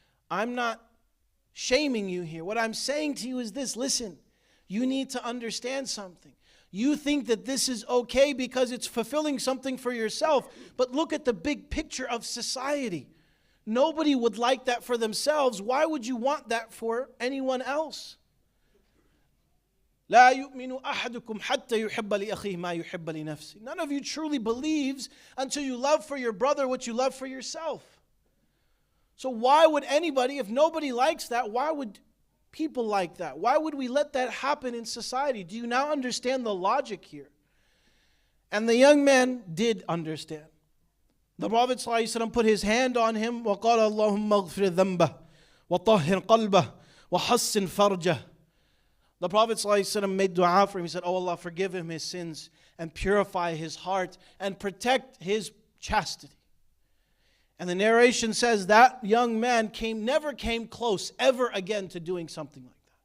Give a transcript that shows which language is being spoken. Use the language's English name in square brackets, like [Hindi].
[English] I'm not shaming you here. What I'm saying to you is this: listen, you need to understand something. You think that this is okay because it's fulfilling something for yourself, but look at the big picture of society. Nobody would like that for themselves. Why would you want that for anyone else? [Arabic] لا يؤمن أحدكم حتى يحب لأخيه ما يحب لنفسه. [English] None of you truly believes until you love for your brother what you love for yourself. So why would anybody, if nobody likes that, why would people like that? Why would we let that happen in society? Do you now understand the logic here? And the young man did understand. The Prophet ﷺ put his hand on him, [Arabic] وَقَالَ اللَّهُمَّ اغْفِرْ ذَنْبَهُ وَطَهِّرْ قَلْبَهُ وَحَسِّنْ فَرْجَهُ. [English] The Prophet ﷺ made dua for him. He said, oh Allah, forgive him his sins and purify his heart and protect his chastity. And the narration says that young man never came close ever again to doing something like that.